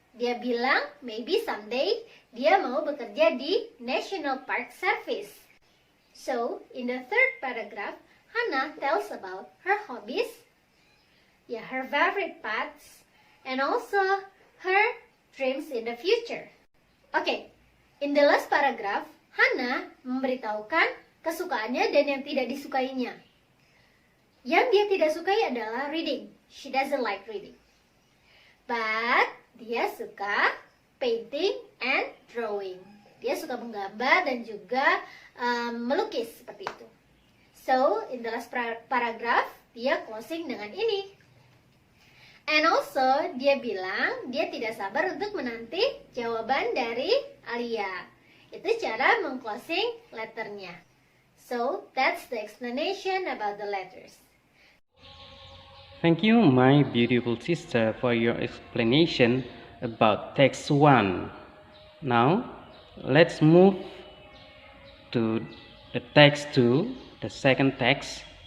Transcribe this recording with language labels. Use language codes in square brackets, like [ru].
[id] Dia bilang [en] maybe someday [id] dia mau bekerja di National Park Service. [en] So, in the 3rd paragraph, Hannah tells about her hobbies, her favorite paths, and also her dreams in the future. Okay, in the last paragraph, [id] Hannah memberitahukan kesukaannya dan yang tidak disukainya. Yang dia tidak sukai adalah reading. [en] She doesn't like reading. But [id] dia suka [en] painting and drawing. [id] Dia suka menggambar dan juga melukis seperti itu. [en] So, in the last paragraph, [id] dia [en] closing [id] dengan ini. [en] And also, [id] dia bilang dia tidak sabar untuk menanti jawaban dari Alia. Itu cara meng-closing letternya. [en] So, that's the explanation about the letters. Thank you, my beautiful sister, for your explanation about text 1. Now, let's move to the text 2, the second text.